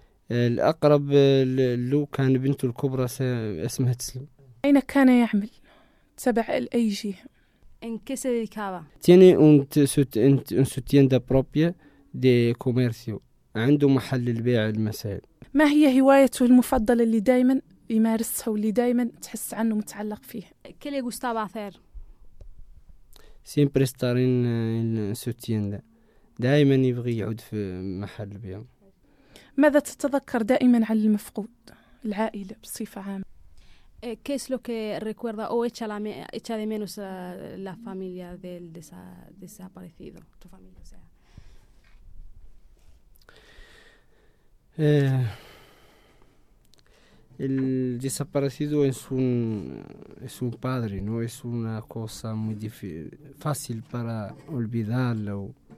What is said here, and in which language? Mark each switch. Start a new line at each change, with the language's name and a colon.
Arabic: El أقرب له كان بنته الكبرى اسمها Tislam. أين كان يعمل؟ تبع أي جهة؟
Spanish: ¿En qué se dedicaba? Tiene su tienda propia de comercio.
Arabic: عنده محل البيع المساء. ما هي هوايته المفضلة اللي دائما يمارسها واللي دائما تحس عنه متعلق فيها؟
Spanish: ¿Qué le gustaba hacer? Siempre estar en su tienda.
Arabic: دائما يبغي يعود في محل البيع. ماذا تتذكر دائما عن المفقود؟ العائلة بصفة عامة.
Spanish: ¿Qué es lo que recuerda o echa de menos a la familia del desaparecido, tu familia, o sea? El desaparecido es un padre, no es una cosa muy fácil para olvidarlo.